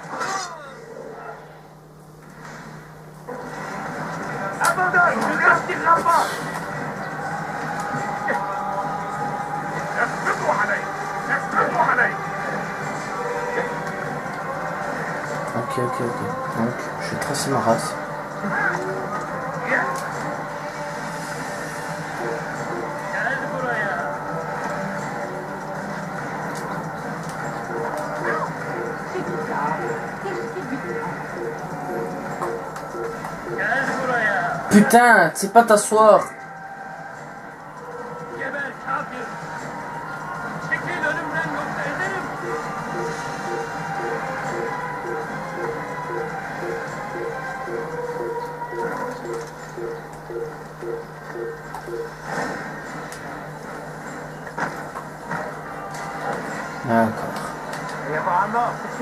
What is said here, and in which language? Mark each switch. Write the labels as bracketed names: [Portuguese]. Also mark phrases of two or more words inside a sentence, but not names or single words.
[French] Abandonne, tu ne partiras pas. ok, donc je vais tracer ma race. [Turkish] Gel buraya! Gel buraya! [French] Putain, c'est pas t'asseoir. [Turkish] Geber kafir! Çekil önümden yoksa ederim! [French] D'accord. Il y aura un mort.